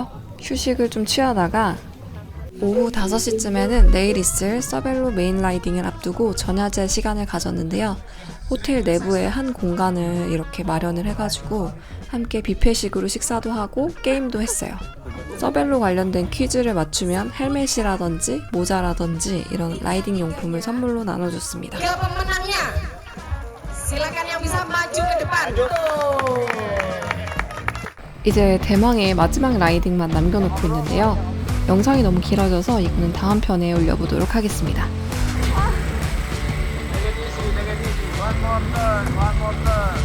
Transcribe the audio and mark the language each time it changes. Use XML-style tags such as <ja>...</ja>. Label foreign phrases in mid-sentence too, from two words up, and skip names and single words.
<ko>휴식을 좀 취하다가 오후 5시쯤에는 내일 있을 서벨로 메인 라이딩을 앞두고 전야제 시간을 가졌는데요. 호텔 내부에 한 공간을 이렇게 마련을 해가지고 함께 뷔페식으로 식사도 하고 게임도 했어요. 서벨로 관련된 퀴즈를 맞추면 헬멧이라든지 모자라든지 이런 라이딩 용품을 선물로 나눠줬습니다.</ko> <id>Ke pemenangnya. Silakan yang bisa maju ke depan.</id> <ko>이제 대망의 마지막 라이딩만 남겨놓고 있는데요. 영상이 너무 길어져서 이거는 다음 편에 올려보도록 하겠습니다.</ko> <en>One more turn.</en>